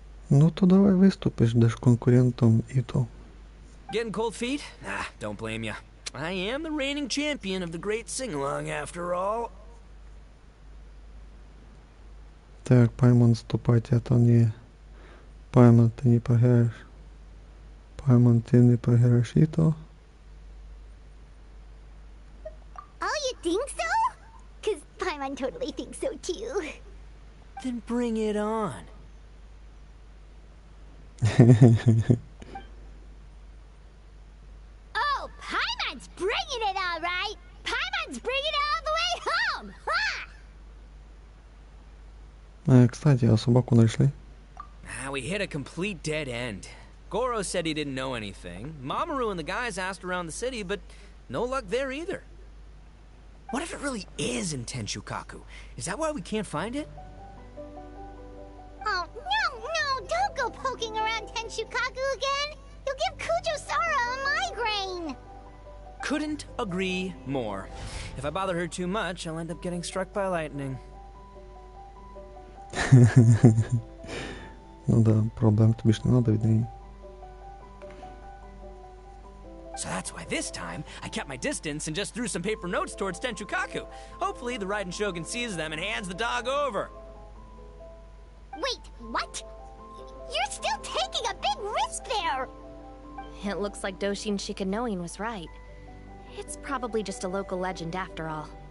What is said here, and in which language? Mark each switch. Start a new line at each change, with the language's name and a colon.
Ukrainian: Ну то давай виступиш, даш конкурентом Іто.
English: Getting cold feet? Nah, don't blame you. I am the reigning champion of the great sing-along after all.
Russian: Так, Paimon вступать, это не... Paimon, ты не проиграешь. Paimon, ты не проиграешь Іто.
English: Oh, you think so? Because Paimon totally thinks so too. Then bring it on. Oh, Paimon's bringing it all right. Paimon's bringing it all the way home. Ha!
Russian: Кстати, а собаку нашли?
English: We hit a complete dead end. Goro said he didn't know anything. Mamoru and the guys asked around the city, but no luck there either. What if it really is in Tenshukaku? Is that why we can't find it? Oh, no, don't go poking around Tenshukaku again. You'll give Kujo-Sara a migraine. Couldn't agree more. If I bother her too much, I'll end up getting struck by lightning.
Ukrainian: Ну да, проблем тобі ж не надо від неї.
English: So that's why this time, I kept my distance and just threw some paper notes towards Tenshukaku. Hopefully the Raiden Shogun sees them and hands the dog over. Wait, what? You're still taking a big risk there. It looks like Doshin Shikanoin was right. It's probably just a local legend after all.